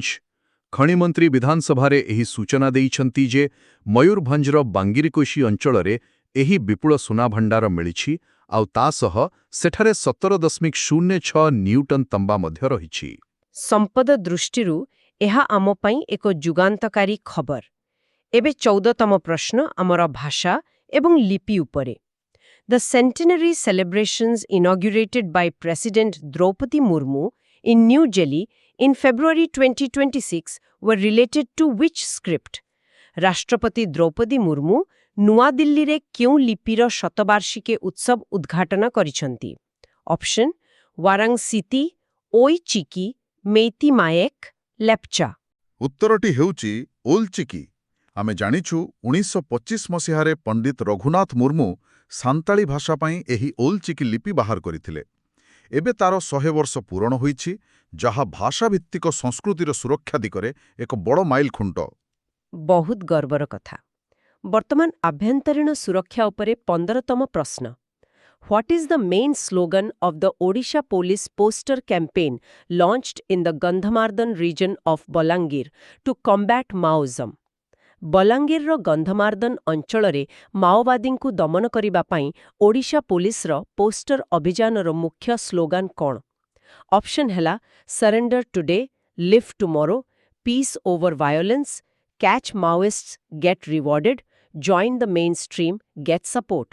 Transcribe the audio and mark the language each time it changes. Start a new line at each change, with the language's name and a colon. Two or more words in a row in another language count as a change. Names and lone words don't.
Odia: ଖଣିମନ୍ତ୍ରୀ ବିଧାନସଭାରେ ଏହି ସୂଚନା ଦେଇଛନ୍ତି ଯେ ମୟୂରଭଞ୍ଜର ବାଙ୍ଗିରିକୋଶି ଅଞ୍ଚଳରେ ଏହି ବିପୁଳ ସୁନା ଭଣ୍ଡାର ମିଳିଛି, ଆଉ ତା ସହ ସେଠାରେ 17.06 ନିଉଟନ ତମ୍ବା ମଧ୍ୟ ରହିଛି। ସମ୍ପଦ ଦୃଷ୍ଟିରୁ ଏହା ଆମ ପାଇଁ ଏକ ଯୁଗାନ୍ତକାରୀ ଖବର। ଏବେ 14ତମ ପ୍ରଶ୍ନ ଆମର ଭାଷା ଏବଂ ଲିପି ଉପରେ।
English: The centenary celebrations inaugurated by President Draupadi Murmu in New Delhi in February 2026 were related to which script?
Odia: ରାଷ୍ଟ୍ରପତି ଦ୍ରୌପଦୀ ମୁର୍ମୁ ନୂଆଦିଲ୍ଲୀରେ କେଉଁ ଲିପିର ଶତବାର୍ଷିକୀ ଉତ୍ସବ ଉଦ୍ଘାଟନ କରିଛନ୍ତି? ଅପସନ୍ ୱାରାଙ୍ଗସିତି, ଓଇ ଚିକି, ମେଇତି ମାୟେକ୍, ଲେପ୍ଚା। ଉତ୍ତରଟି ହେଉଛି ଓଲ୍ ଚିକି। ଆମେ ଜାଣିଛୁ 1925 ମସିହାରେ ପଣ୍ଡିତ ରଘୁନାଥ ମୁର୍ମୁ ସାନ୍ତାଳୀ ଭାଷା ପାଇଁ ଏହି ଓଲ୍ ଚିକି ଲିପି ବାହାର କରିଥିଲେ। ଏବେ ତାର 100 ବର୍ଷ ପୂରଣ ହୋଇଛି, ଯାହା ଭାଷାଭିତ୍ତିକ ସଂସ୍କୃତିର ସୁରକ୍ଷା ଦିଗରେ ଏକ ବଡ଼ ମାଇଲ ଖୁଣ୍ଟ। ବହୁତ ଗର୍ବର କଥା। ବର୍ତ୍ତମାନ ଆଭ୍ୟନ୍ତରୀଣ ସୁରକ୍ଷା ଉପରେ 15ତମ ପ୍ରଶ୍ନ।
English: What is the main slogan of the Odisha Police poster campaign launched in the Gandhamardan region of Balangir to combat Maoism?
Odia: ବଲାଙ୍ଗୀରର ଗନ୍ଧମାର୍ଦ୍ଦନ ଅଞ୍ଚଳରେ ମାଓବାଦୀଙ୍କୁ ଦମନ କରିବା ପାଇଁ ଓଡ଼ିଶା ପୋଲିସର ପୋଷ୍ଟର ଅଭିଯାନର ମୁଖ୍ୟ ସ୍ଲୋଗାନ କ'ଣ?
English: ଅପସନ୍ ହେଲା surrender today, live tomorrow, peace over violence, catch Maoists get rewarded, join the mainstream, get support.